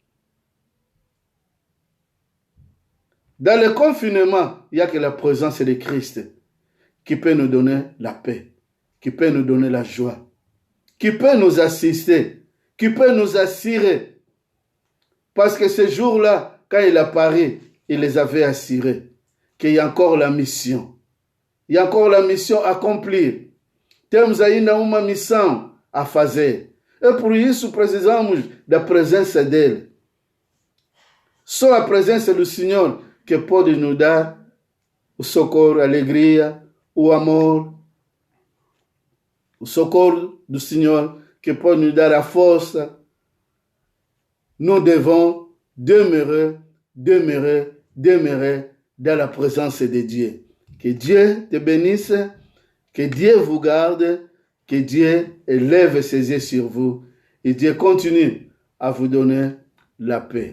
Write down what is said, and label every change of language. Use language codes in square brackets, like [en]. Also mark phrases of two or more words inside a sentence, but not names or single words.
[fr] Dans le confinement, il n'y a que la présence de Christ qui peut nous donner la paix, qui peut nous donner la joie, qui peut nous assister, qui peut nous assurer. Parce que ce jour-là, quand il apparaît, il les avait assurés qu'il y a encore la mission. Il y a encore la mission à accomplir. [pt] Temos ainda uma missão a fazer. E por isso precisamos da presença dele. Só a presença do Senhor que pode nos dar o socorro, a alegria, o amor. O socorro do Senhor que pode nos dar a força. [fr] Nous devons demeurer dans la présence de Dieu. Que Dieu te bénisse, que Dieu vous garde, que Dieu élève ses yeux sur vous et Dieu continue à vous donner la paix.